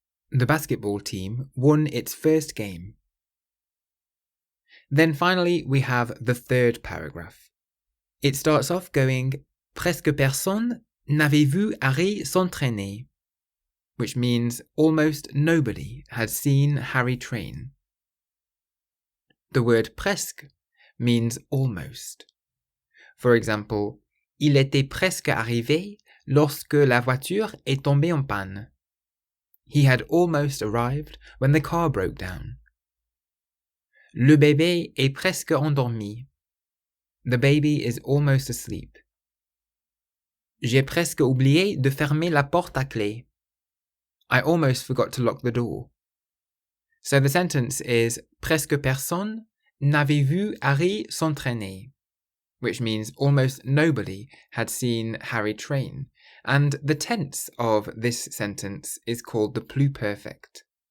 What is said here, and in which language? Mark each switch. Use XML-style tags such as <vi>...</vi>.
<en>The basketball team won its first game. Then finally, we have the third paragraph. It starts off going,</en> <fr>Presque personne n'avait vu Harry s'entraîner,</fr> <en>which means almost nobody had seen Harry train. The word presque means almost. For example,</en> <fr>il était presque arrivé lorsque la voiture est tombée en panne.</fr> <en>He had almost arrived when the car broke down.</en> <fr>Le bébé est presque endormi.</fr> <en>The baby is almost asleep.</en> <fr>J'ai presque oublié de fermer la porte à clé.</fr> <en>I almost forgot to lock the door. So the sentence is</en> <fr>Presque personne n'avait vu Harry s'entraîner,</fr> <en>which means almost nobody had seen Harry train, and the tense of this sentence is called the pluperfect.</en>